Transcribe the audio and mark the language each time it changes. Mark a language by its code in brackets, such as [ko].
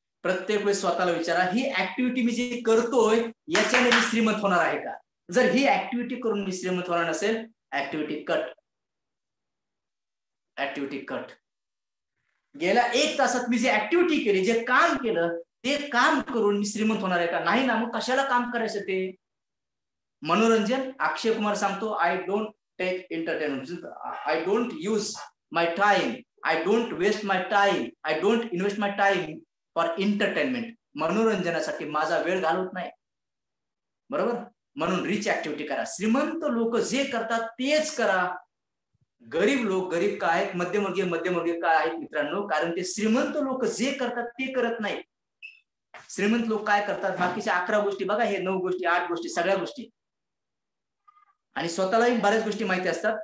[mr] प्रत्येक वेळेस स्वतःला विचारा, ही ऍक्टिव्हिटी मी जी करतोय याच्याने मी श्रीमंत होणार आहे का? जर ही ऍक्टिव्हिटी करून मी श्रीमंत होणार नसेल, ऍक्टिव्हिटी कट, ऍक्टिव्हिटी कट. गेल्या 1 तासात मी जे ऍक्टिव्हिटी केली, जे काम केलं, ते काम करून मी श्रीमंत होणार आहे का? नाही ना. मग कशाला काम करायचं ते? मनोरंजन. अक्षय कुमार सांगतो, [en] I don't take entertainment, I don't use my time, I don't waste my time, I don't invest my time for entertainment. [mr] मनोरंजनासाठी माझा वेळ घालवत नाही, बरोबर. म्हणून रिच ऍक्टिव्हिटी करा. श्रीमंत लोक जे करतात तेच करा. गरीब लोक, गरीब काय आहेत, मध्यमवर्गीय, मध्यमवर्गीय काय आहेत मित्रांनो, कारण ते श्रीमंत लोक जे करतात ते करत नाही. श्रीमंत लोक काय करतात, बाकीच्या 11 गोष्टी बघा, हे 9 गोष्टी, 8 गोष्टी, सगळ्या गोष्टी, आणि स्वतःलाही बऱ्याच गोष्टी माहिती असतात.